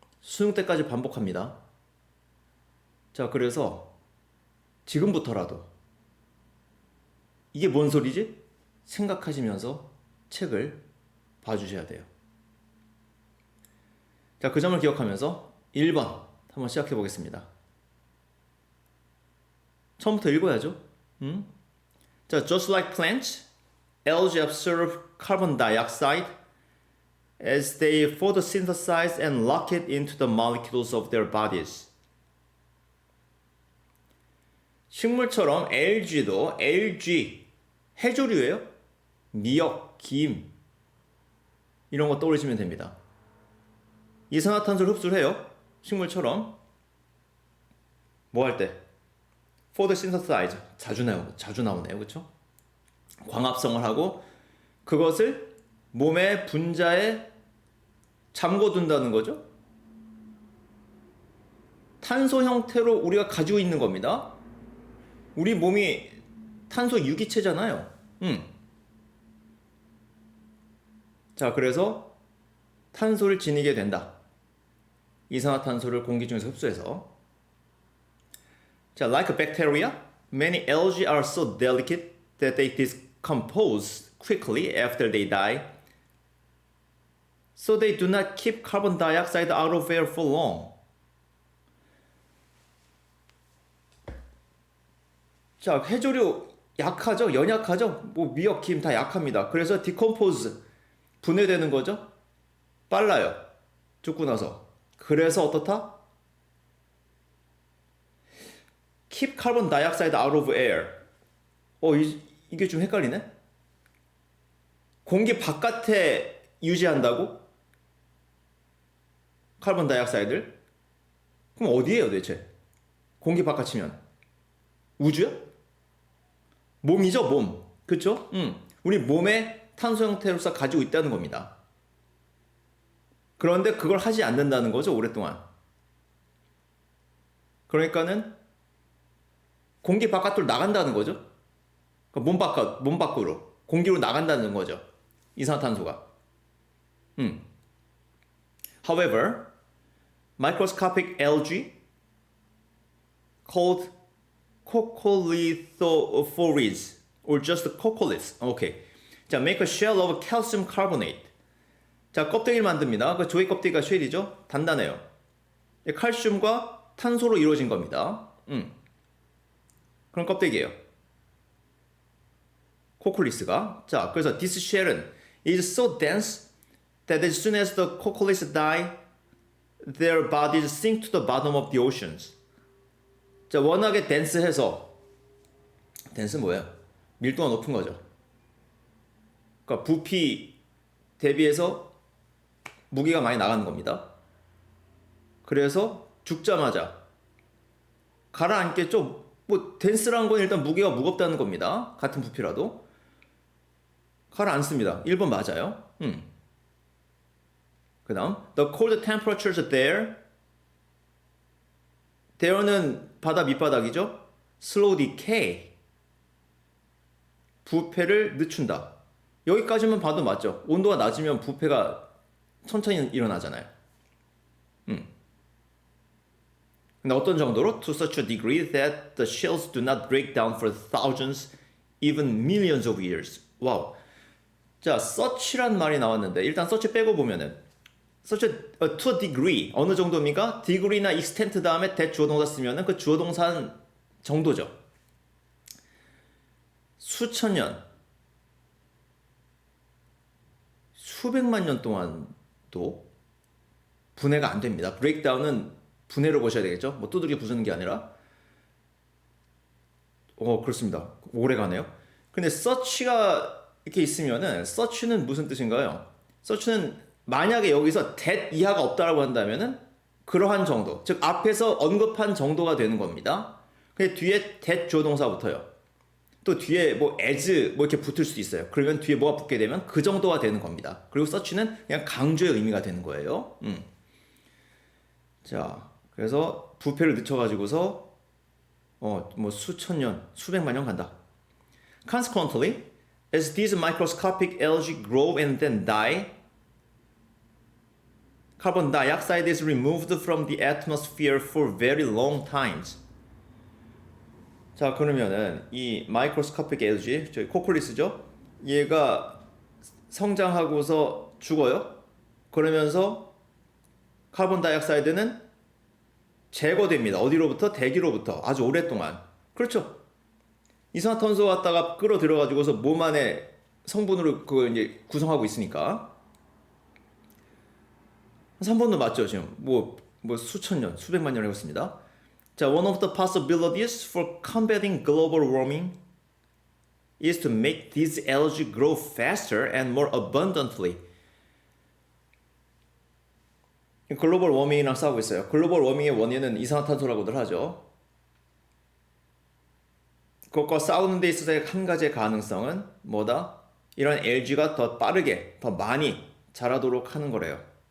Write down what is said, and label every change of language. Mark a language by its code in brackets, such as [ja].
[ko] 수능 때까지 반복합니다. 자, 그래서 지금부터라도 이게 뭔 소리지? 생각하시면서 책을 봐주셔야 돼요. 자, 그 점을 기억하면서 1번 한번 시작해 보겠습니다. 처음부터 읽어야죠. [en] 자, just like plants, algae absorb carbon dioxide as they photosynthesize and lock it into the molecules of their bodies. [ko] 식물처럼 algae도 algae, 해조류예요. 미역, 김 이런 거 떠올리시면 됩니다. 이산화탄소를 흡수를 해요. 식물처럼 뭐 할 때? photosynthesize 자주 나오네요. 그렇죠? 광합성을 하고 그것을 몸의 분자에 잠궈둔다는 거죠. 탄소 형태로 우리가 가지고 있는 겁니다. 우리 몸이 탄소 유기체잖아요. 자, 그래서 탄소를 지니게 된다. 이산화탄소를 공기 중에서 흡수해서. [en] 자, like a bacteria, many algae are so delicate that they decompose quickly after they die. So they do not keep carbon dioxide out of air for long. [ko] 자, 해조류 약하죠? 연약하죠? 뭐 미역, 김 다 약합니다. 그래서 decompose, 분해되는 거죠? 빨라요. 죽고 나서. 그래서 어떻다? [en] Keep carbon dioxide out of air. [ko] 이게 좀 헷갈리네? 공기 바깥에 유지한다고? 카본 다이옥사이드를? 그럼 어디에요 대체? 공기 바깥이면? 우주야? 몸이죠, 몸. 그쵸? 우리 몸에 탄소 형태로서 가지고 있다는 겁니다. 그런데 그걸 하지 않는다는 거죠, 오랫동안. 그러니까는 공기 바깥으로 나간다는 거죠. 그러니까 몸 밖으로 공기로 나간다는 거죠. 이산화탄소가. [en] However, microscopic algae called coccolithophores or just coccoliths. 오케이. 자, make a shell of calcium carbonate. [ko] 자, 껍데기를 만듭니다. 그 조개 껍데기가 쉘이죠. 단단해요. 칼슘과 탄소로 이루어진 겁니다. 그런 껍데기예요. 코콜리스가. 자, 그래서 [en] this shell은 is so dense that as soon as the cocoliths die, their bodies sink to the bottom of the oceans. [ko] 자, 워낙에 덴스해서 덴스 뭐예요? 밀도가 높은 거죠. 그러니까 부피 대비해서 무게가 많이 나가는 겁니다. 그래서 죽자마자 가라앉겠죠. 뭐 덴스라는 건 일단 무게가 무겁다는 겁니다. 같은 부피라도 가라앉습니다. 1번 맞아요. 그 다음 [en] The cold temperatures there. [ko] there는 바다 밑바닥이죠. [en] Slow decay. [ko] 부패를 늦춘다. 여기까지만 봐도 맞죠. 온도가 낮으면 부패가 천천히 일어나잖아요. 근데 어떤 정도로? [en] To such a degree that the shells do not break down for thousands, even millions of years. [ko] 와우. 자, such란 말이 나왔는데 일단 such 빼고 보면은 [en] such to a degree [ko] 어느 정도입니까? degree나 extent 다음에 that 주어동사 쓰면은 그 주어동사는 정도죠. 수천 년, 수백만 년 동안도 분해가 안 됩니다. breakdown은 분해로 보셔야 되겠죠. 뭐 두들겨 부수는 게 아니라 그렇습니다. 오래 가네요. 근데 search가 이렇게 있으면은 search는 무슨 뜻인가요? search는 만약에 여기서 that 이하가 없다라고 한다면은 그러한 정도, 즉 앞에서 언급한 정도가 되는 겁니다. 근데 뒤에 that 조동사부터요. 또 뒤에 뭐 as 뭐 이렇게 붙을 수도 있어요. 그러면 뒤에 뭐가 붙게 되면 그 정도가 되는 겁니다. 그리고 search는 그냥 강조의 의미가 되는 거예요. 자, 그래서 부패를 늦춰가지고서 뭐 수천 년, 수백만 년 간다. [en] Consequently, as these microscopic algae grow and then die, carbon dioxide is removed from the atmosphere for very long times. [ko] 자, 그러면은 이 마이크로스코픽 algae, 저희 코콜리스죠? 얘가 성장하고서 죽어요. 그러면서 카본 다이옥사이드는 제거됩니다. 어디로부터? 대기로부터. 아주 오랫동안. 그렇죠. 이산화탄소 갖다가 끌어들여가지고서 몸 안에 성분으로 그걸 이제 구성하고 있으니까. 3번도 맞죠, 지금. 뭐 수천 년, 수백만 년 해봤습니다. [en] 자, one of the possibilities for combating global warming is to make these algae grow faster and more abundantly. [ko] 글로벌 워밍이랑 싸우고 있어요. 글로벌 워밍의 원인은 이산화탄소라고들 하죠. 그것과 싸우는 데 있어서의 한 가지의 가능성은 뭐다? 이런 LG가 더 빠르게, 더 많이 자라도록 하는 거래요.